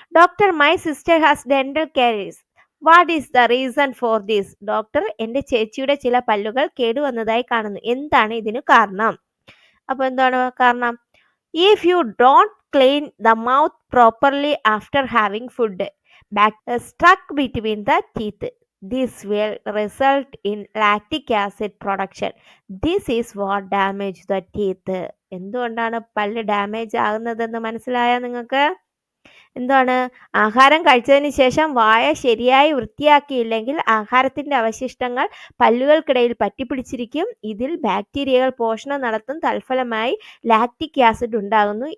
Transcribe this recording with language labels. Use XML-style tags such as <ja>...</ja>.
<en>Doctor, my sister has dental caries. What is the reason for this?</en> <ml>Doctor, എൻ്റെ ചേച്ചിയുടെ ചില പല്ലുകൾ കേടുവന്നതായി കാണുന്നു. എന്താണ് ഇതിന് കാരണം? അപ്പോൾ എന്താണ് കാരണം?</ml> <en>If you don't clean the mouth properly after having food, bacteria struck between the teeth. This will result in lactic acid production. This is what damage the teeth.</en> <ml>എന്തുകൊണ്ടാണ് പല്ല് ഡാമേജ് ആകുന്നതെന്ന് മനസ്സിലായോ നിങ്ങൾക്ക്? എന്താണ്? ആഹാരം കഴിച്ചതിന് ശേഷം വായ ശരിയായി വൃത്തിയാക്കിയില്ലെങ്കിൽ ആഹാരത്തിന്റെ അവശിഷ്ടങ്ങൾ പല്ലുകൾക്കിടയിൽ പറ്റിപ്പിടിച്ചിരിക്കും. ഇതിൽ ബാക്ടീരിയകൾ പോഷണം നടത്തും. തൽഫലമായി ലാക്റ്റിക് ആസിഡ് ഉണ്ടാകുന്നു.</ml>